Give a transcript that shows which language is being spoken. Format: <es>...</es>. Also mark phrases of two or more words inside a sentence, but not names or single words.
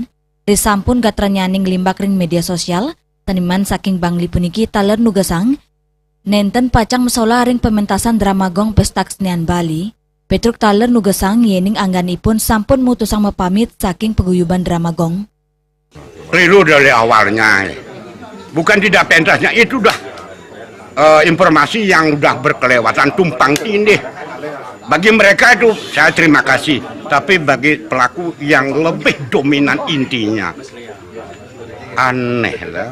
<ban>Risampun gatranyaning limbak ring media sosial seniman saking Bangli puniki taler nugasang nenten pacang mesola ring pementasan drama gong pesta kesenian Bali. Petruk taler nugasang yening angganipun sampun mutusang mepamit saking peguyuban drama gong.</ban> <id>Keliru dari awalnya, bukan tidak pentasnya, itu udah informasi yang udah berkelewatan tumpang tindih. Bagi mereka itu saya terima kasih, tapi bagi pelaku yang lebih dominan intinya aneh lah.</id>